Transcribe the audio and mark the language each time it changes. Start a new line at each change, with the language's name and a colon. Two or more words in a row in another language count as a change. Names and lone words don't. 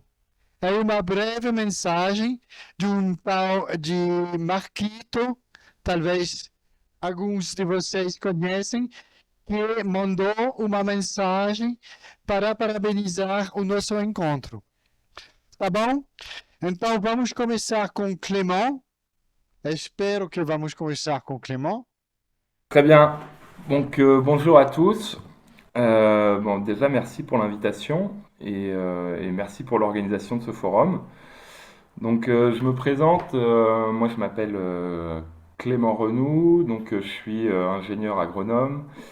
Portuguese: É uma breve mensagem de um tal de Marquito, talvez alguns de vocês conhecem, que mandou uma mensagem para parabenizar o nosso encontro. Tá bom? Então vamos começar com Clément. Espero que vamos começar com Clément.
French: Très bien. Donc bonjour à tous. Bon, déjà merci pour l'invitation et merci pour l'organisation de ce forum. Donc je me présente, moi je m'appelle Clément Renoux, donc je suis ingénieur agronome.